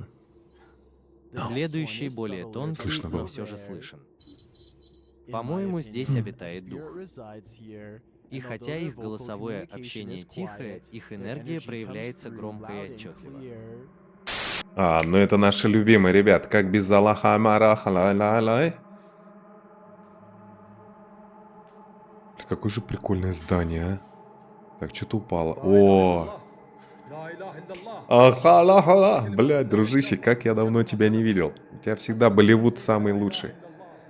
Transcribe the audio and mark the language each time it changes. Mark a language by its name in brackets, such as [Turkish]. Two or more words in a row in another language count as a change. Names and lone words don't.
[Russian] Следующий более тонкий, Слышно но было. все же слышен. По-моему, здесь обитает дух. И хотя их голосовое общение тихое, их энергия проявляется громко и отчетливо. А, ну это наши любимые, ребят. Как без Аллаха Амараха ла-ла-лай. Какое же прикольное здание, а. Так, что-то упало. О! Ахалахала. Блядь, дружище, как я давно тебя не видел. У тебя всегда Болливуд самый лучший.